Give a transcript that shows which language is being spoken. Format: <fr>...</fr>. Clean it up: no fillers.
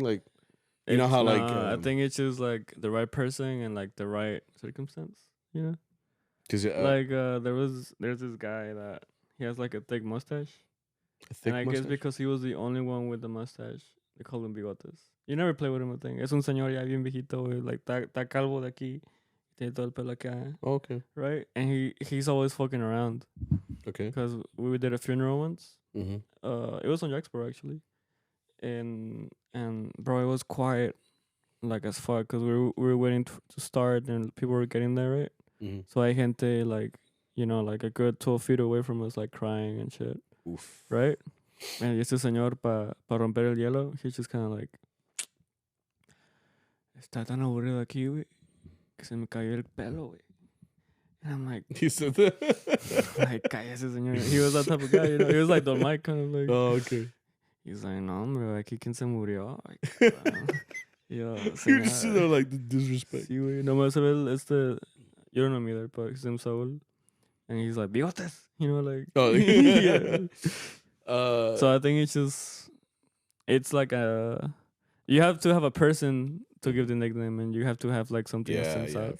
<en>Like, you know how like I think it's just like the right person and like the right circumstance. You know, because like there's this guy that he has like a thick mustache, a and thick I guess mustache. because he was the only one with the mustache, they call him bigotes. You never play with him, I think.</en> <es>Es un señor ya bien viejito, güey.</es> <en>Like</en> <es>está calvo de aquí, tiene todo el pelo acá,</es> <en>Oh, okay. right? And he's always fucking around. Okay. Because we did a funeral once. Mm-hmm. It was on Jacksboro actually, and bro, it was quiet like as fuck because we were waiting to start and people were getting there, right? Mm-hmm. So</en> <es>hay gente</es> <en>like, you know, like a good 12 feet away from us, like crying and shit. Oof. Right?</en> <es>And este señor pa romper el hielo,</es> <en>he's just kind of like,</en> <es>está tan aburrido aquí, güey, que se me cayó el pelo, güey.</es> <en>And I'm like, He said that.</en> <es>like, cállese, señor.</es> <en>He was that type of guy, you know. He was like Don Mike, kind of like. Oh, okay. He's like,</en> <es>no, hombre, aquí quien se murió. Yo,</es> <en>You're just sitting there like the disrespect.</en> <es>Sí, güey. Nomás se ve</es> <en>you don't know me either, but his name's Saul. And he's like, bigotes, you know, like. Oh, yeah. So I think it's like you have to have a person to give the nickname, and you have to have like something inside.</en>